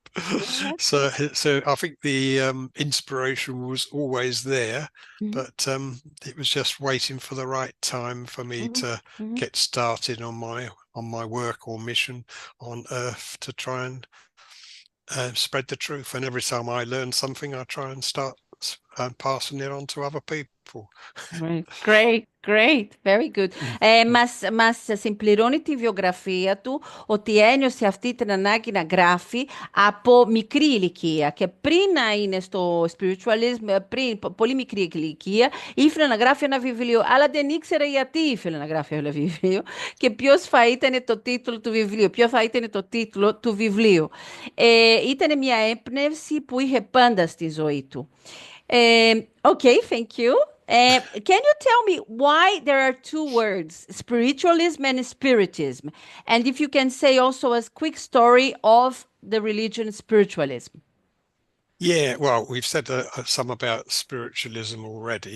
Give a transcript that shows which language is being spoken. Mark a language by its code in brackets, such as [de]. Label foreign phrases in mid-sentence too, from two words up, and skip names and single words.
[en] So I think the inspiration was always there, but it was just waiting for the right time for me to get started on my work or mission on Earth to try and spread the truth. And every time I learn something, I try and start passing it on to other people. Great, very good. [el] Μας συμπληρώνει τη βιογραφία του ότι ένιωσε αυτή την ανάγκη να γράφει από μικρή ηλικία και πριν να είναι στο Spiritualism, πριν πολύ μικρή ηλικία, ήθελε να γράφει ένα βιβλίο, αλλά δεν ήξερε γιατί ήθελε να γράφει ένα βιβλίο και ποιο θα ήταν το τίτλο του βιβλίου. Ήταν μια έμπνευση που είχε πάντα στη ζωή του. [en] Okay, thank you. Can you tell me why there are two words, spiritualism and spiritism? And if you can say also a quick story of the religion spiritualism. Yeah, well, we've said some about spiritualism already.